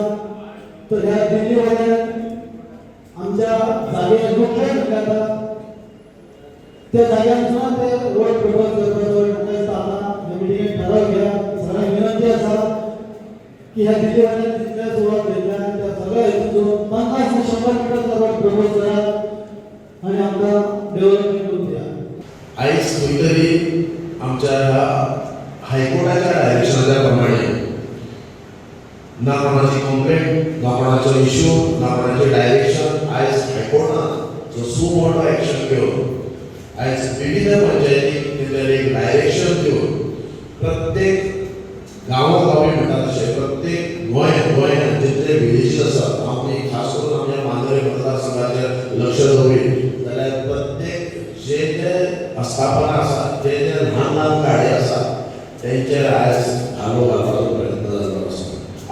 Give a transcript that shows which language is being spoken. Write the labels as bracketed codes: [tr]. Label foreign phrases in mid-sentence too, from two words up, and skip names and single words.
[mr] तर ह्या दिल्लीवाल्यान आमच्या जागेला लुटले म्हणजे त्या जाग्यांना ते रोड प्रपोज करतात. मिटिंग ठराव घ्या. सगळ्यांना विनंती असा की ह्या दिल्लीवाल्याने जितक्या सुरुवात केल्या त्या सगळ्या हेतून 50 ते 100 मीटरचा रोड प्रपोज करा आणि आमचा डेव्हलपमेंट करून द्या. [kok] आयज खंय तरी आमच्या हायकोर्टाच्या डायरेक्शनाच्या प्रमाणे ना कोणाची कंप्लेंट ना कोणाचो इश्यू ना कोणाचे डायरेक्शन आयज हायकोर्टान जो सुमोटो एक्शन घेवन आयज विविध पंचायतीक तेंच्यानी एक डायरेक्शन दिवन प्रत्येक गांवोगावी म्हणटा तशें प्रत्येक गोंयांत जितले विलेजीस आसात आमी खास करून आमच्या मांद्रे मतदारसंघाचेर लक्ष दवरीत जाल्यार प्रत्येक जे ते आस्थापना आसात जे जे ल्हान ल्हान गाडे आसात तेंचेर आयज घालो घालपाचो प्रयत्न जाल्लो आसा.